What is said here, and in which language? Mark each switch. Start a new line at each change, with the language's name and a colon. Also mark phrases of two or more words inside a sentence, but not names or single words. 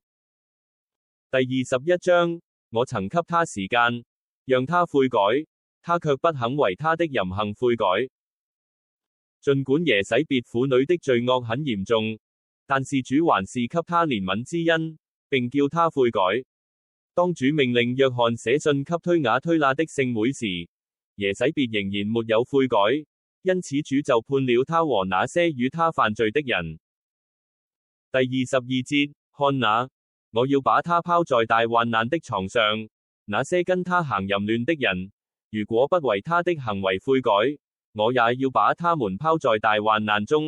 Chinese: 第21章，我曾給他時間，讓他悔改，他卻不肯為他的淫行悔改。儘管耶洗別婦女的罪惡很嚴重，但是主還是給他憐憫之恩，並叫他悔改。當主命令約翰寫信給推雅推拿的聖會時，耶洗別仍然沒有悔改，因此主就判了他和那些與他犯罪的人。第22節，看哪，我要把他拋在大患難的床上，那些跟他行淫亂的人，如果不為他的行為悔改，我也要把他們拋在大患難中。